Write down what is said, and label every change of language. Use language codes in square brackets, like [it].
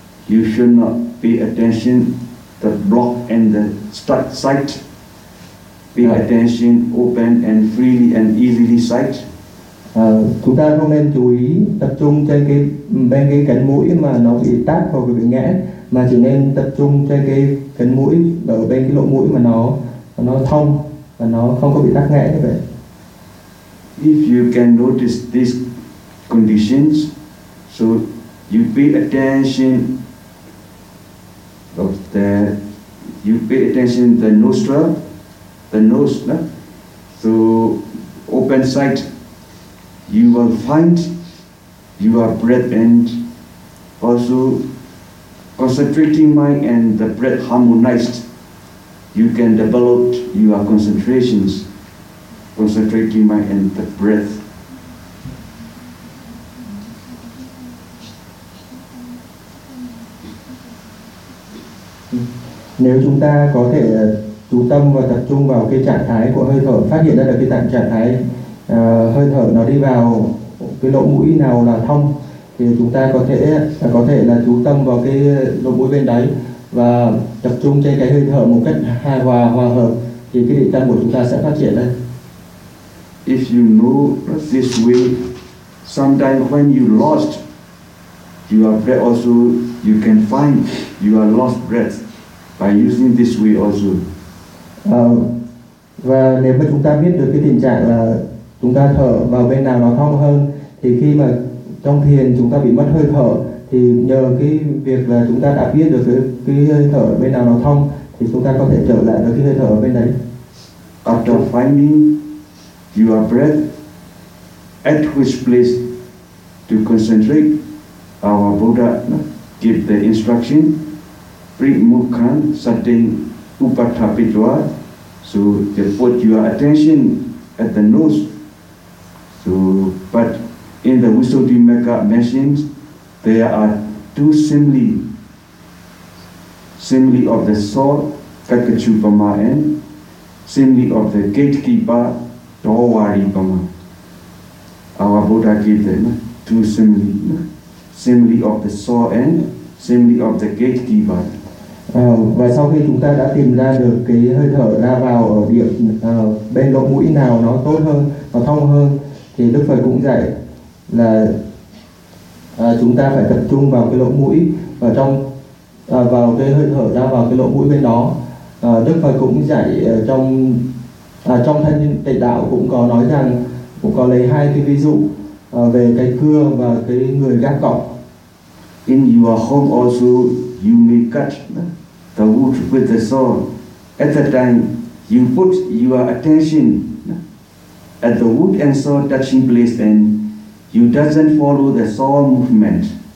[en] You should not pay attention the block and the stuck side. Pay attention open and freely and easily side. [vi] Chúng ta không nên chú ý tập trung trên cái bên cái cánh mũi mà nó bị tắc hoặc bị nghẽn, mà chỉ nên tập trung trên cái cánh mũi ở bên cái lỗ mũi mà nó thông và nó không có bị tắc nghẽn như vậy. [en] If you can notice these conditions, so you pay attention of the the nostril, the nose, no? So open side. You will find your breath and also concentrating mind and the breath harmonized. You can develop your concentrations, concentrating mind and the breath. [vi] Nếu chúng ta có thể chú tâm và tập trung vào cái trạng thái của hơi thở, phát hiện ra được cái trạng thái hơi thở nó đi vào cái lỗ mũi nào là thông, thì chúng ta có thể là chú tâm vào cái lỗ mũi bên đấy và tập trung trên cái hơi thở một cách hài hòa hòa hợp, thì cái định tâm của chúng ta sẽ phát triển lên. [en] If you know this way, sometimes when you lost your breath also, you can find your lost breath by using this way also. [vi] Và nếu mà chúng ta biết được cái tình trạng là chúng ta thở vào bên nào nó thông hơn, thì khi mà trong thiền chúng ta bị mất hơi thở, thì nhờ cái việc là chúng ta đã biết được cái hơi thở bên nào nó thông, thì chúng ta có thể trở lại được cái hơi thở ở bên đấy. [en] After finding your breath, at which place to concentrate, our Buddha give the instruction, [pi] Primukhan Satin Upatthapitva. [en] So they put your attention at the nose. So, but in the Visuddhimagga machines, there are two simile of the sword, Kakachupama, and simile of the gatekeeper, Dawaripama. Our Buddha gave them two simile of the sword and simile of the gatekeeper. [vi] Và sau khi chúng ta đã tìm ra được cái hơi thở ra vào ở điểm bên lỗ mũi nào nó tốt hơn, nó thông hơn, thì Đức Phật cũng dạy là chúng ta phải tập trung vào cái lỗ mũi và vào cái hơi thở ra vào cái lỗ mũi bên đó. Đức Phật cũng dạy trong thân tịnh đạo cũng có nói rằng, cũng có lấy hai cái ví dụ về cái cưa và cái người gác cổng. [en] In your home also, you may cut the wood with the saw. At the time, you put your attention at the wood and saw touching place, and you doesn't follow the saw movement.